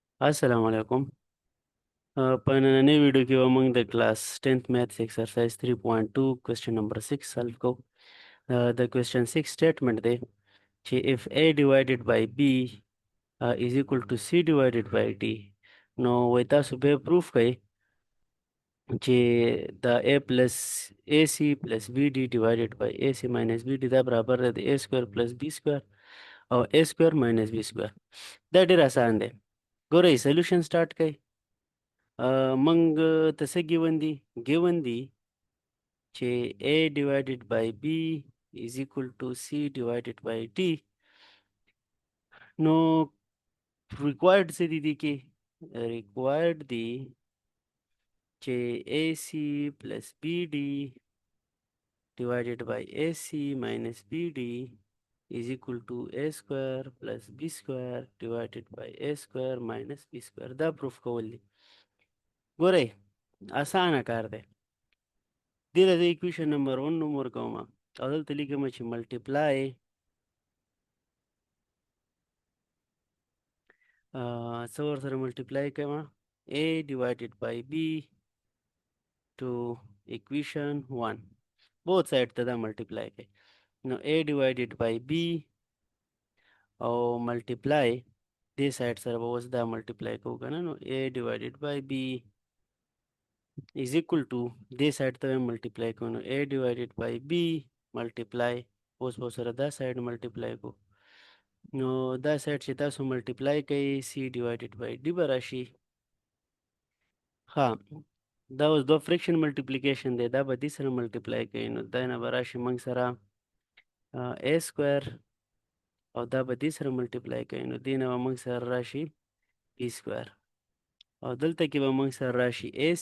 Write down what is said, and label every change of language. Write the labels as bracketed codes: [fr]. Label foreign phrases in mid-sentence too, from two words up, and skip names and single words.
[ps] السلام علیکم. په نننۍ ویډیو کې به موږ د [en] class 10th maths exercise 3.2 question number 6 solve [ps] کوو. د [en] question 6 statement [ps] دی چې [en] if a divided by b is equal to c divided by d، [ps] نو وایي تاسو به پروف کوئ چې د [en] a plus ac plus bd divided by ac minus bd [ps] دا برابر دی د [en] a square plus b square [ps] او [en] a square minus b square. [ps] دا ډېر اسان دی. ګورئ [en] solution start [ps] کوئ. موږ ته څه ګیون دي چې [en] a divided by b is equal to c divided by d. [ps] نو required څه دي کې required دي چې [en] ac plus bd divided by ac minus bd is equal to a square plus b square divided by a square minus b square. [ps] دا پروف کول دي. ګورئ اسانه کار دی. دې ته زه [en] equation number 1 [ps] نوم ورکوم او دلته لیکم چې ملټیپلای څه ورسره ملټیپلای کوم [en] a divided by b to equation 1 both side [ps] ته دا ملټیپلای کوي. نو [en] a divided by b [ps] او ملټیپلای دې سایډ سره به اوس دا ملټیپلای کوو که نه. نو [en] a divided by b is equal to [ps] دې سایډ ته ملټیپلای کوو. نو [en] a divided by b [ps] ملټیپلای اوس به سره دا سایډ ملټیپلای کوو. نو دا سایډ چې تاسو ملټیپلای کوئ [en] c divided by d [ps] به راشي. ها دا اوس دو [en] fraction multiplication [ps] دی. دا به دې سره ملټیپلای کوي. نو دا نه به راشي موږ سره [en] a square [ps] او دا به دې سره ملټیپلای کوي. نو دې نه به موږ سره راشي [en] b square [ps] او دلته کې به موږ سره راشي ac.